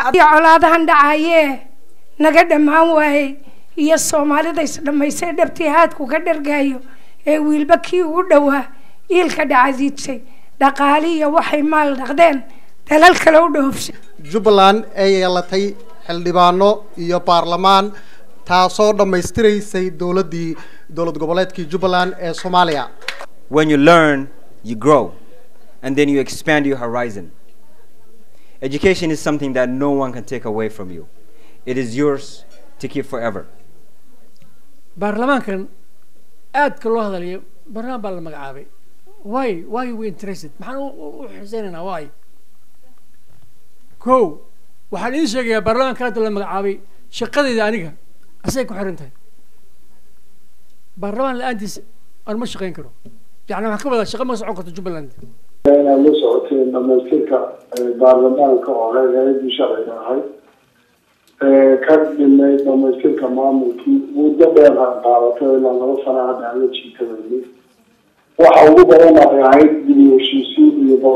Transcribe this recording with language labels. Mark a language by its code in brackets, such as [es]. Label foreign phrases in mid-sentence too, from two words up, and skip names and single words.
[so] colaadahan dhacaye naga dhamaan waayay iyo Soomaalida is dhameysay dhabtii haadku ka dhargaayo ee wiilba kii ugu dhawaa ilka dhacadiisay dhaqaali iyo waxay maal dhaqdeen dalal kale u dhoofshay Jubbaland ay yeelatay xildhibaano iyo baarlamaan taasoo dhameystiraysay dowlad goboleedkii Jubbaland ee Soomaaliya. [en] When you learn, you grow, and then you expand your horizon. Education is something that no one can take away from you. It is yours to keep forever. [so] baarlamaankan aad ka loo hadlayo barnaamij baa la magacaabay [en] why we interested [so] maxaan u xiiseynaa why waxaan idin sheegayaa baarlamaanka hadda la magacaabay shaqadeeda aniga asay ku xiran tahay baarlamaan la-aantiis aan ma shaqayn karo yani waxaan ka wadaa shaqa ma socon karto Jubbaland inaan la socoteen dhamaystirka baarlamaanka oo hay'adii sharciga ahayd ka dhimay dhamaystirka maamulkii muddo dheer qaadatay ilaa 2 sano hadda aan la jiitay waxa ugu badan ay ahayd dib u heshiisiin iyo